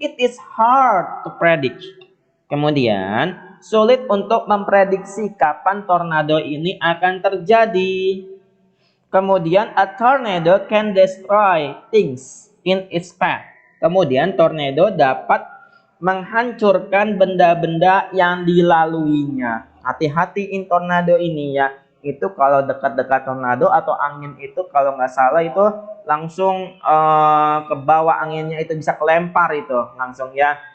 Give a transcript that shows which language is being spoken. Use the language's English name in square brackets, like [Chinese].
[English] It is hard to predict. [Indonesian] Kemudian sulit untuk memprediksi kapan tornado ini akan terjadi. [English] Kemudian a tornado can destroy things in its path. [Indonesian] Kemudian tornado dapat menghancurkan benda-benda yang dilaluinya. Hati-hati in tornado ini ya. Itu kalau dekat-dekat tornado atau angin itu kalau nggak salah itu langsung ke bawah anginnya itu bisa kelempar itu langsung ya.